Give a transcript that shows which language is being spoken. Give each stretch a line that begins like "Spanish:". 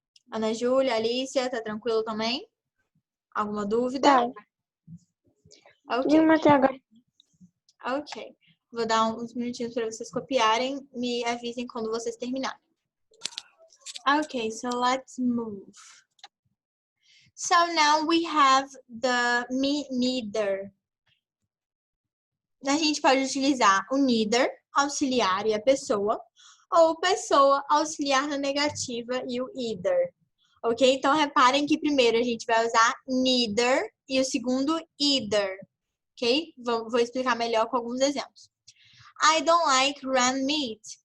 Portuguese: Ana Júlia, Alicia, tá tranquilo também? Alguma dúvida? Tá. Ok. Até agora. Ok. Vou dar uns minutinhos para vocês copiarem. Me avisem quando vocês terminarem.
English: Okay, so let's move. So now we have the me, neither.
Portuguese: A gente pode utilizar o neither, auxiliar e a pessoa, ou pessoa, auxiliar na negativa e o either. Ok? Então, reparem que primeiro a gente vai usar neither e o segundo either. Ok? Vou explicar melhor com alguns exemplos.
English: I don't like red meat.